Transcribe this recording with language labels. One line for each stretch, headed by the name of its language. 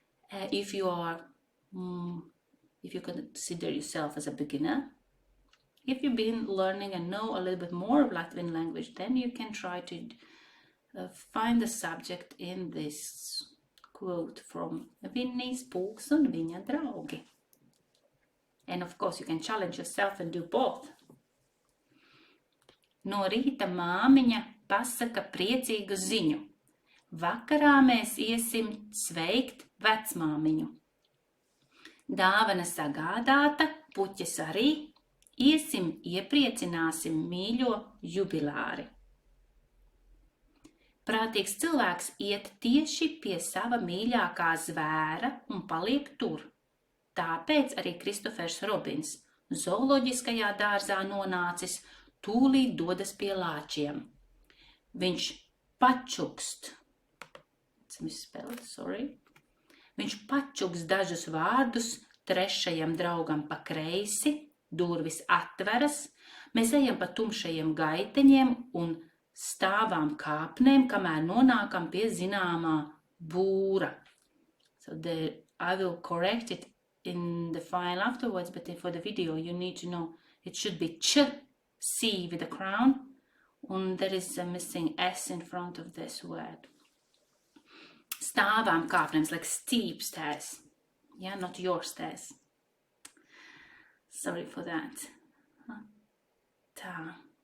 English: If you consider yourself as a beginner, if you've been learning and know a little bit more of Latvian language, then you can try to find the subject in this quote from Vinnijs Pūks un viņa draugi. And of course you can challenge yourself and do both.
Latvian: No rīta māmiņa pasaka priecīgu ziņu. Vakarā mēs iesim sveikt vecmāmiņu. Dāvana sagādāta, puķes arī. Iesim iepriecināsim mīļo jubilāri. Prātīgs cilvēks iet tieši pie sava mīļākā zvēra un paliek tur. Tāpēc arī Kristofers Robins zooloģiskajā dārzā nonācis, tūlīt dodas pie lāčiem. Viņš pačukst. Viņš pačukst dažus vārdus trešajam draugam pa kreisi, durvis atveras, mēs ejam pa tumšajiem gaiteņiem un stāvām kāpnēm, kamēr nonākam pie zināmā būra.
English: So I will correct it in the file afterwards, but for the video you need to know it should be C with a crown, and there is a missing S in front of this word.
Latvian: Stāvām kāpnēm,
English: like steep stairs. Yeah, not your stairs. Sorry for that. Tā.